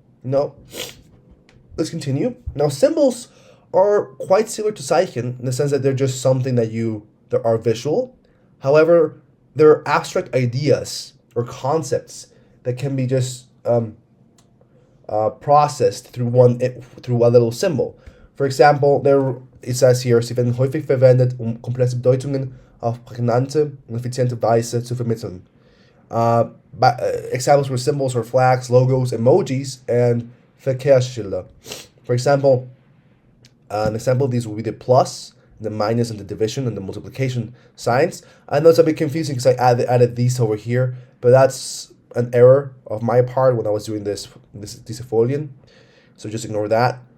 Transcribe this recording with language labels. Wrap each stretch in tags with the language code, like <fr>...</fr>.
<en>Let's continue. Now symbols are quite similar to Zeichen in the sense that they're just something that are visual. However, they're abstract ideas or concepts that can be just processed through a little symbol. For example, it says here,</en> <de>sie werden häufig verwendet, komplexe Bedeutungen auf prägnante und effiziente Weise zu vermitteln.</de> <en>Examples were symbols or flags, logos, emojis, and Verkehrsschilder. For example, an example of these will be the plus, the minus, and the division and the multiplication signs. I know it's a bit confusing because I added these over here, but that's an error of my part when I was doing these Folien. So just ignore that.</en>